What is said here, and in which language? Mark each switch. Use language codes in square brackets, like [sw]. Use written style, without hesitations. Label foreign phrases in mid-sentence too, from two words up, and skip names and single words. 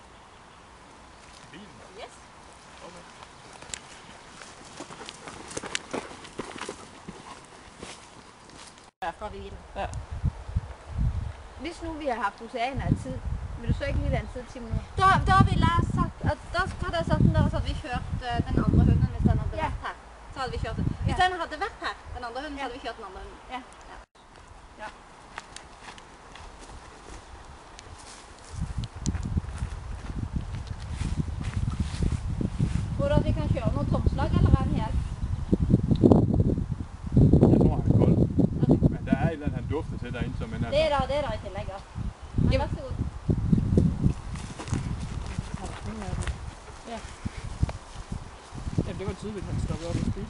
[da] Bilen? Yes. Okay. Fra bilen. Ja. Hvis nu vi har haft oceaner-tid, vil du så ikke lige være en tid 10 minutter? [no] Da ville jeg sagt, at da hadde jeg sagt der, så hadde vi kjørt den andre hunden hvis den hadde vært her. Så hadde vi kjørt den. Hvis den hadde vært her, den andre hunden, så hadde vi kjørt den andre hunden. Ja. Tror du at vi kan kjøre noen tomslag, eller er den helt? [da] Jeg tror, han er kold. Men der er et eller andet, han dufter til derinde, som en [no] Det er der i tillegg, ja. Men vær så god. Ja. [da] Jamen, det var tydeligt, at han stoppede op og spiste.